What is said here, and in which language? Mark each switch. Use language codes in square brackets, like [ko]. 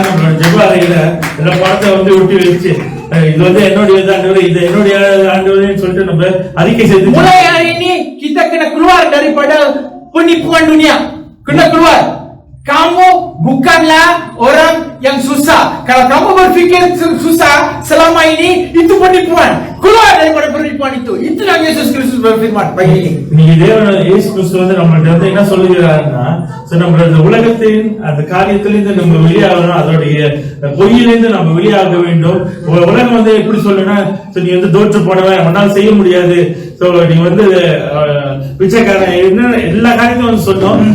[ta] நம்மளோட ஜெப அறையில இந்த படத்தை வந்து ஒட்டி வச்சு இது வந்து என்னுடைய ஆண்டவரே, இது என்னுடைய ஆண்டவரேன்னு சொல்லிட்டு நம்ம அறிக்கை செய்து [ms] mulai hari ini kita kena keluar daripada penipuan dunia. Kena keluar. Kamu bukanlah orang yang susah. Kalau kamu berpikir susah selama ini, itu penipuan. Keluar daripada penipuan itu. Itulah Yesus Kristus berfirman pagi ini. [ta] நீங்க தேவன் இயேசு கிறிஸ்து வந்து நம்மள்ட்ட வந்து என்ன சொல்லுகிறாருன்னா, நம்மளோட உலகத்தின் அந்த காரியத்திலிருந்து நம்ம வெளியாகணும், அதோடைய பொய்யிலிருந்து நம்ம வெளியாக வேண்டும். உலகம் வந்து எப்படி சொல்லுன்னா, நீ வந்து தோற்று போனவன், உன்னால் செய்ய முடியாது, நீ வந்து பிச்சைக்காரன், எல்லா காரியத்தையும் வந்து சொன்னோம்.